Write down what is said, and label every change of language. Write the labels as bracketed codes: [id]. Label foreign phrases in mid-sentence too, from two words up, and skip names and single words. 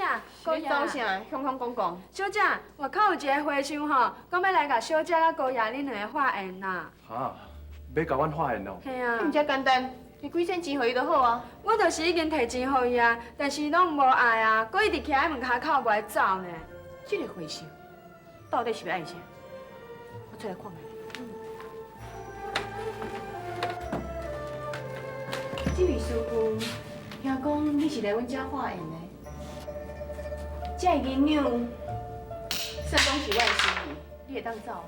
[nan] 你搞啥？向讲。小姐，外口有一个花商吼，讲要来甲小姐甲高爷恁两个化缘啦。哈，要甲阮化缘哦。系啊唔，遮简单，你几仙钱互伊就好啊。我就是已经摕钱互伊啊，但是拢无爱啊，佮一直徛喺门口口袂走呢。这个花销到底是要爱啥？我出来看看。这位师傅，听讲你是来阮遮化缘的，这个囡娘，算讲是我的心意，你会当走啊？